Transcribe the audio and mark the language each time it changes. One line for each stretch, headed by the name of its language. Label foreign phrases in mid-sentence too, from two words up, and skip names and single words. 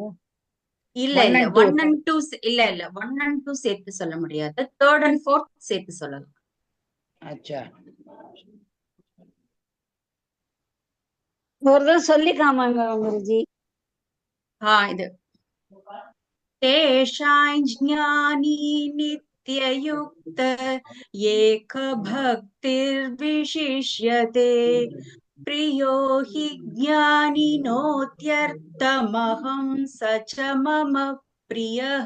Tamil: இல்ல 1 and 2 இல்ல 1 and 2 சேர்த்து சொல்ல முடியாது.
English: third and fourth
Tamil: சேர்த்து சொல்லலாம். அச்சா, ஒரு தடவை சொல்லி காமாங்க குருஜி.
Sanskrit: இது तेषां ज्ञानी नित्ययुक्त एक भक्तिर्विशिष्यते प्रियो हि ज्ञानी नोत्यर्थमहं स च मम प्रियः.